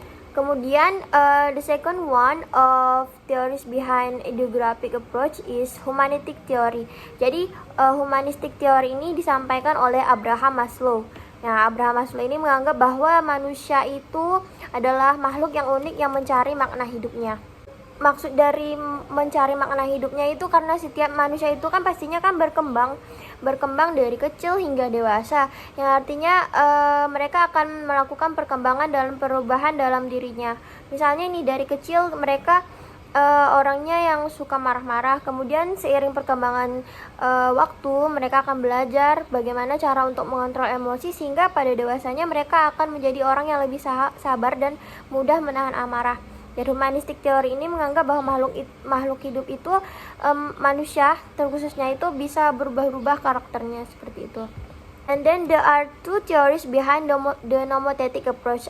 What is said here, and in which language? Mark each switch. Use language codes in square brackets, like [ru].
[id] Kemudian [en] the second one of theories behind ideographic approach is humanistic theory. [id] Jadi humanistic theory ini disampaikan oleh Abraham Maslow. Nah, Abraham Maslow ini menganggap bahwa manusia itu adalah makhluk yang unik yang mencari makna hidupnya. Maksud dari mencari makna hidupnya itu karena setiap manusia itu kan pastinya kan berkembang dari kecil hingga dewasa, yang artinya mereka akan melakukan perkembangan dan perubahan dalam dirinya. Misalnya nih, dari kecil mereka orangnya yang suka marah-marah, kemudian seiring perkembangan waktu mereka akan belajar bagaimana cara untuk mengontrol emosi, sehingga pada dewasanya mereka akan menjadi orang yang lebih sabar dan mudah menahan amarah. Dan humanistic theory ini menganggap bahwa makhluk hidup itu manusia terkhususnya itu bisa berubah-ubah karakternya seperti itu. [en] And then there are two theories behind the nomothetic approach.